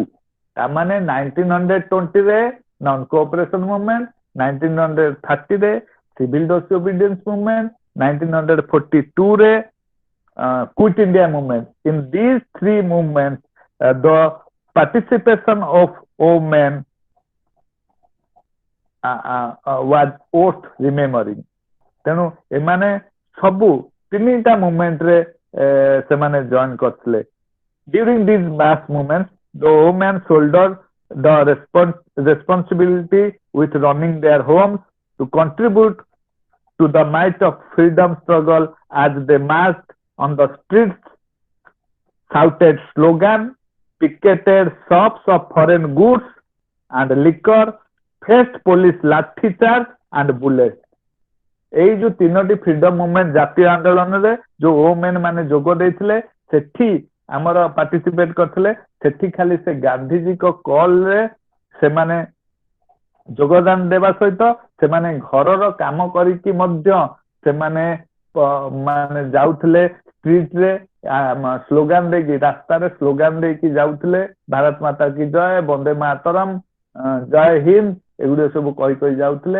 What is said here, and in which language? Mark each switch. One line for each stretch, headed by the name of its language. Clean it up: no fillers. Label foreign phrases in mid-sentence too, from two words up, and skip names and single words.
English: तामाने 1920 रे non-cooperation movement, 1930 रे civil disobedience movement, 1942 रे Quit India movement. In these three movements, the participation of women was worth remembering.
Odia: ତେଣୁ ଏମାନେ ସବୁ ତିନିଟା ମୁଭମେଣ୍ଟ ରେ ସେମାନେ ଜଏନ୍ କରିଥିଲେ.
English: During these mass movements, the women shouldered the responsibility with running their homes to contribute to the might of freedom struggle as they marched on the streets, shouted slogan, picketed shops of foreign goods and liquor, faced police lathi charge and bullets.
Odia: ଏଇ ଯୋଉ ତିନୋଟି
English: freedom movement
Odia: ଜାତୀୟ ଆନ୍ଦୋଳନରେ ଯୋଉ ଓମେନ ମାନେ ଯୋଗ ଦେଇଥିଲେ ସେଠି ଆମର ପାର୍ଟିସିପେଟ କରିଥିଲେ. ସେଠି ଖାଲି ସେ ଗାନ୍ଧୀଜୀଙ୍କ କଲରେ ସେମାନେ ଯୋଗଦାନ ଦେବା ସହିତ ସେମାନେ ଘରର କାମ କରିକି ମଧ୍ୟ ସେମାନେ ମାନେ ଯାଉଥିଲେ ଷ୍ଟ୍ରିଟରେ ସ୍ଲୋଗାନ ଦେଇକି ରାସ୍ତାରେ ସ୍ଲୋଗାନ ଦେଇକି ଯାଉଥିଲେ
Hindi: भारत माता की जय,
Sanskrit: वन्दे मातरम्,
Hindi: जय हिन्द
Odia: ଏଗୁଡିକ ସବୁ କହି ଯାଉଥିଲେ.